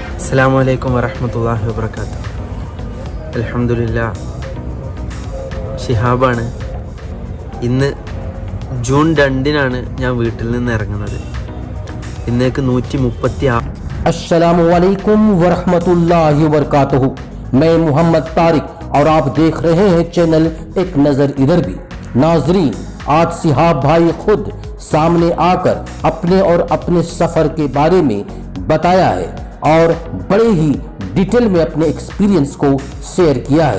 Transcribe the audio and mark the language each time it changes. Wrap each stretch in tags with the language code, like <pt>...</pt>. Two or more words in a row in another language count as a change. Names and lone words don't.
<ar>السلام عليكم ورحمة الله وبركاته.</ar> <ml>അൽഹംദുലില്ലാഹ്, ഷിഹാബാണ്. ഇന്ന് ജൂൺ 2-നാണ് ഞാൻ വീട്ടിൽ നിന്ന് ഇറങ്ങുന്നത്. ഇന്നേക്ക് 136.</ml> <ar>السلام عليكم ورحمة الله وبركاته.</ar> <hi>मैं मोहम्मद तारिक और आप देख रहे हैं चैनल एक नज़र इधर भी। नाजरीन, आज सिहाब भाई खुद सामने आकर अपने और अपने सफ़र के बारे में बताया है और बड़े ही डिटेल में अपने एक्सपीरियंस को शेयर किया है।</hi>